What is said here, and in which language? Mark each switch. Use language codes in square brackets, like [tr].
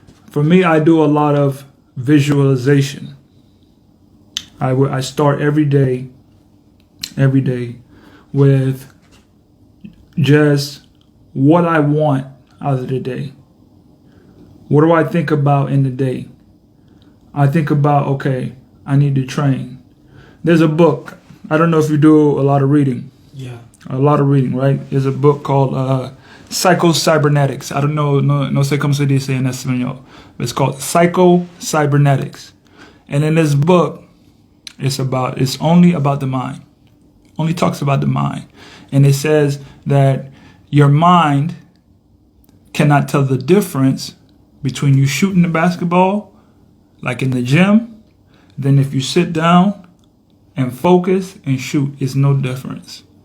[en] For me, I do a lot of visualization. I start every day with just what I want out of the day. What do I think about in the day? I think about, okay, I need to train. There's a book. I don't know if you do a lot of reading. Yeah. A lot of reading, right? There's a book called Psycho-Cybernetics. I don't know, [es] no sé cómo se dice en español. [en] It's called Psycho-Cybernetics. And in this book, it's only about the mind. Only talks about the mind. And it says that your mind cannot tell the difference between you shooting the basketball, like in the gym, then if you sit down and focus and shoot, it's no difference.